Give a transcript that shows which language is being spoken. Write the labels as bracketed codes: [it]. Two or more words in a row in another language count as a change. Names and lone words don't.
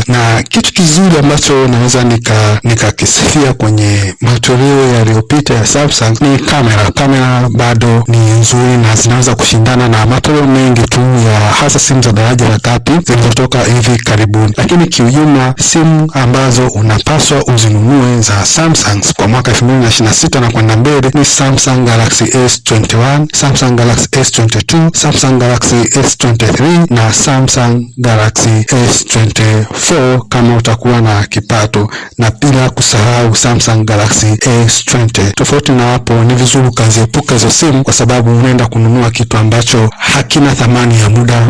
[sw] Na kitu kizuri ambacho naweza nikakisifia kwenye matoleo yaliyopita ya Samsung ni kamera. Kamera bado ni nzuri na zinaweza kushindana na matoleo mengi tu ya hasa simu za daraja la kati zilizotoka hivi karibuni. Lakini kiujumla simu ambazo unapaswa uzinunue za Samsung kwa mwaka 2026 na kwenda mbele ni Samsung Galaxy S21, Samsung Galaxy S22, Samsung Galaxy S23 na Samsung Galaxy S24 kama utakuwa na kipato, na bila kusahau Samsung Galaxy S20. Tofauti na hapo ni vizuri ukaziepuka hizo simu kwa sababu unaenda kununua kitu ambacho hakina thamani ya muda